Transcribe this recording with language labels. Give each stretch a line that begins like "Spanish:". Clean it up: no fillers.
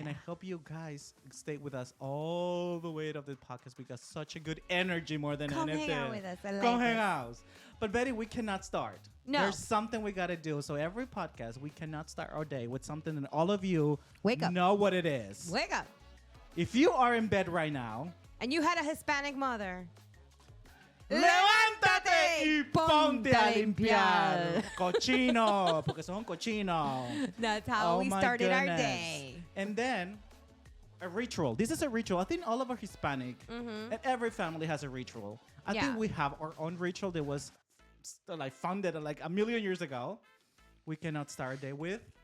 English: And I hope you guys stay with us all the way to the podcast. We got such a good energy more than anything. Come hang out with us. Come hang out. But Betty, we cannot start. No. There's something we got to do. So every podcast, we cannot start our day with something that all of you Wake up. know what it is. Wake up. If you are in bed right now. And you had a Hispanic mother.
Spanish: ¡Levántate y ponte a limpiar! Cochino, porque son cochino.
English: That's how we started our goodness. day. And then a ritual. This is a ritual. I think all of our Hispanic and every family has a ritual. I think we have our own ritual that was like founded like a million years ago. We cannot start a day with.